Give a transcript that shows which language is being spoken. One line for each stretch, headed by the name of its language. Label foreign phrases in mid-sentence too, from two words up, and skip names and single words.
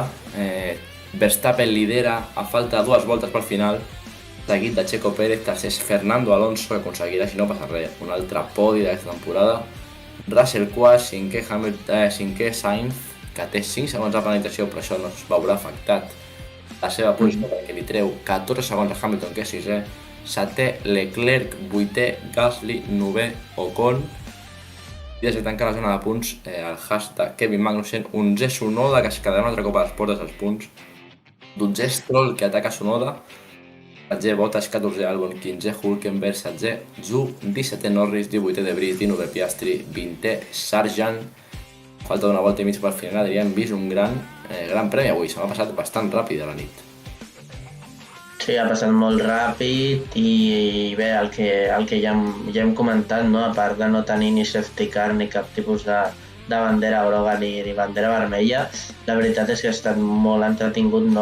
Catalan: Verstappen lidera a falta de 2 voltes pel final, seguit de Checo Pérez, tercer és Fernando Alonso, que aconseguirà, si no passa res, un altre podi d'aquesta temporada. Russell quart, cinquè Sainz, que té 5 segons de penalització, però això no es veurà afectat la seva posició, perquè li treu 14 segons a Hamilton, que és 6è, 7è Leclerc, 8è Gasly, 9è Ocon, i des que tanca la zona de punts el Haas de Kevin Magnussen, 11è Tsunoda, que es quedarà un altre cop a les portes dels punts, 12è Stroll, que ataca Tsunoda, 13è Bottas, 14è Albon, 15è Hülkenberg, 16è Zhou, 17è Norris, 18è De Vries, 19è Piastri, 20è Sargent, falta d'una volta i mig per final, hem vist un gran premi avui. Se m'ha passat bastant ràpid a la nit. Sí, ha passat molt ràpid i bé, el que ja hem comentat, no? A part de no tenir ni
English: safety car
Catalan: ni cap tipus de bandera groga ni bandera vermella, la veritat és que ha estat molt entretingut, no?